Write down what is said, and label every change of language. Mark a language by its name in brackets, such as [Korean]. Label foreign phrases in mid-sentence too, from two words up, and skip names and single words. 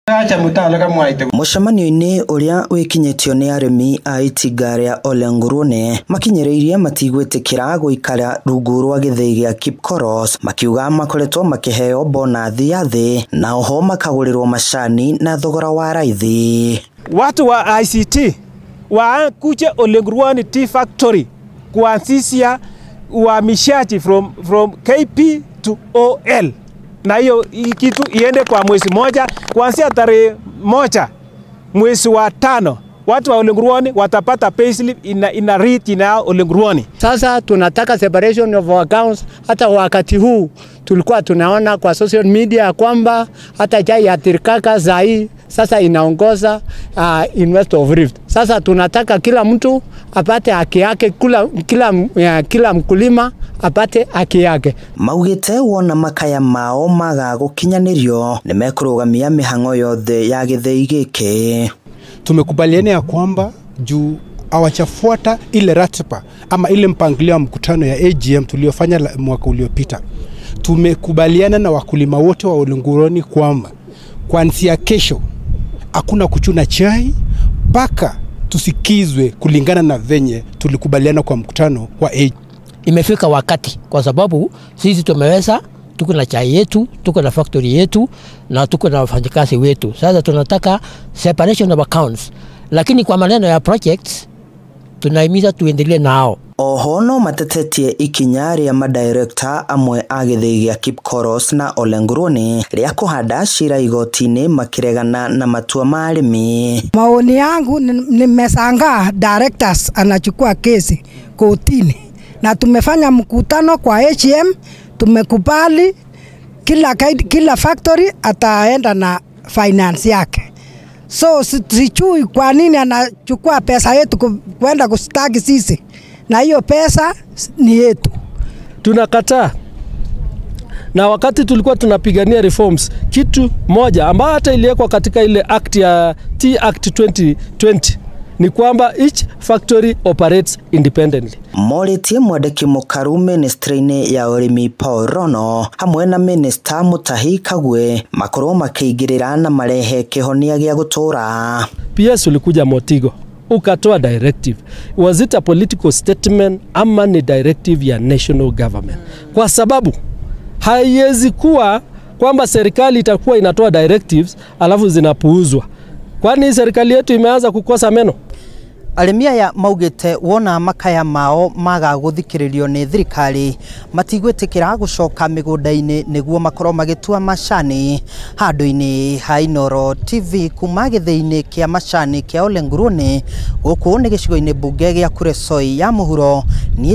[Kikuyu] Mucemanio-ini uria wikinyitio ni arimi a itinga ria Ole Nguruoni makinyereirie matigwitikira guikara rungu rwa githii gia Kipkoros, makiuga makoretwo makiheo bonathi ya thi na oho makagurirwo macani na thogora wa raithi. [Swahili] Watu wa ICT wakuja Ole Nguruoni Tea Factory kuanzisha uhamishaji [English] from KP to OL. [Swahili] Na hiyo kitu iende kwa mwezi moja, kuanzia tarehe 1 mwezi wa 5 watu wa Ole Nguruoni watapata payslip ina rate na Ole Nguruoni. Sasa tunataka [English] separation of accounts. [Swahili] Hata wakati huu tulikuwa tunaona kwa [English] social media [Swahili] kwamba hata chai ya Tirikaka zai sasa inaongoza Investor of Rift. Sasa tunataka kila mtu apate haki yake, kila mkulima apate haki yake. [Kikuyu] Maugite wona makaya mao maga gukinyanirio nimekurũgamia mihango yothe ya githii giki. [Swahili] Tumekubaliana ya kwamba juu awachafuata ile ratiba ama ile mpangilio wa mkutano ya AGM tuliofanya mwaka uliopita. Tumekubaliana na wakulima wote wa Ole Nguruoni kwamba kuanzia kesho hakuna kuchuna chai mpaka tusikizwe kulingana na venye tulikubaliana kwa mkutano wa AGM. Imefika wakati kwa sababu sisi tumeweza, tuko na chai yetu, tuko na factory yetu na tuko na wafanyakazi wetu. Sasa tunataka [English] separation of accounts, [Swahili] lakini kwa maneno ya projects tunahimiza tuendelee nao. [Kikuyu] Oho no matetetie ikinya ria madirector amwe a githii gia Kipkoros na Ole Nguruoni ria kuhanda cira igoti-ini makiregana na matua ma arimi. [Swahili] Maoni yangu nimeshangaa directors anachukua kesi kotini, na tumefanya mkutano kwa AGM, tumekubali kila factory ataenda na finance yake. So sijui kwa nini anachukua pesa yetu kwenda kustaki sisi, na hiyo pesa ni yetu. Tunakataa. Na wakati tulikuwa tunapigania reforms, kitu moja ambayo hata iliwekwa katika ile act ya Tea Act 2020 ni kwamba [English] each factory operates independently. [Kikuyu] Moritie mwandiki mukaru ministry-ini ya urimi Paul Rono hamwe na minister Mutahi Kagwe makorwo makiingirira na marehe kihonia gia gutura. [Swahili] PS ulikuja Motigo ukatoa directive. [English] Was it a political statement [Swahili] ama ni directive ya [English] national government? [Swahili] Kwa sababu haiwezi kuwa kwamba serikali itakuwa inatoa directives alafu zinapuuzwa. Kwani serikali yetu imeanza kukosa meno? [Kikuyu] Arimia ya maugite wona makaya mao maga guthikiririo ni thirikari matigwitikira gucoka migunda-ini niguo makorwo magitua macani. Handu-ini ha Inooro TV kuma githii-ini kia macani kia Ole Nguruoni guku ni gicigo-ini bunge gia Kuresoi ya muhuro.